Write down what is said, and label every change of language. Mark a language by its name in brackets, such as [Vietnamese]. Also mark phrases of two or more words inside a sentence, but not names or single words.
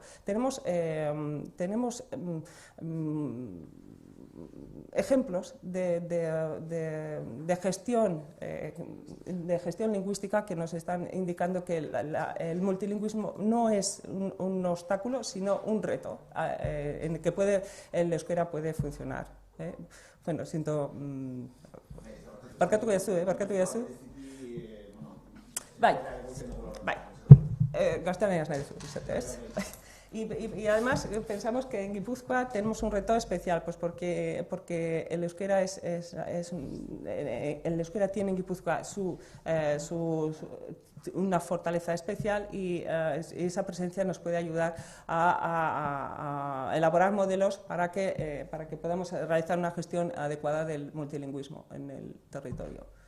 [Spanish] Tenemos ejemplos de gestión lingüística que nos están indicando que el multilingüismo no es un obstáculo, sino un reto en el que el euskera puede funcionar. Bueno, siento... [Basque] Barkatuko jazu. Bai. Gaztelaniaz nahi duzu, ez? [Spanish] Y además pensamos que en Guipúzcoa tenemos un reto especial, pues porque el euskera el euskera tiene en Guipúzcoa una fortaleza especial y esa presencia nos puede ayudar a elaborar modelos para que podamos realizar una gestión adecuada del multilingüismo en el territorio.